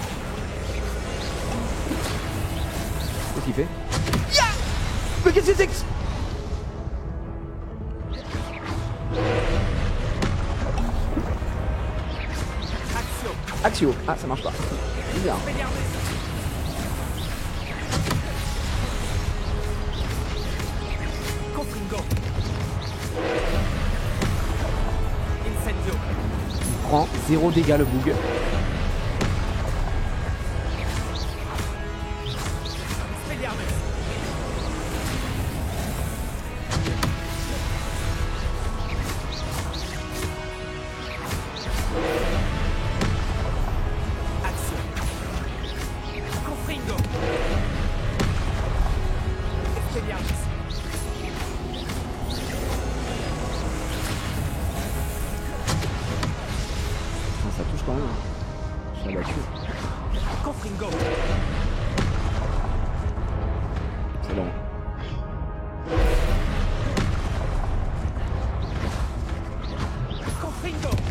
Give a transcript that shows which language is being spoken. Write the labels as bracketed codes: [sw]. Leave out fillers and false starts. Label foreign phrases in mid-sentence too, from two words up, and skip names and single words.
[fr] Qu'est-ce qu'il fait? Mais qu'est-ce que c'est que... Action. Axio. Ah, ça marche pas. Bizarre. Expelliarmus. Confringo. Incendio. Il prend 0 dégâts le boug. Expelliarmus. Action. Confringo. Expelliarmus. Ça touche quand même. Hein. Je l'ai battu. Confringo. C'est long. Confringo.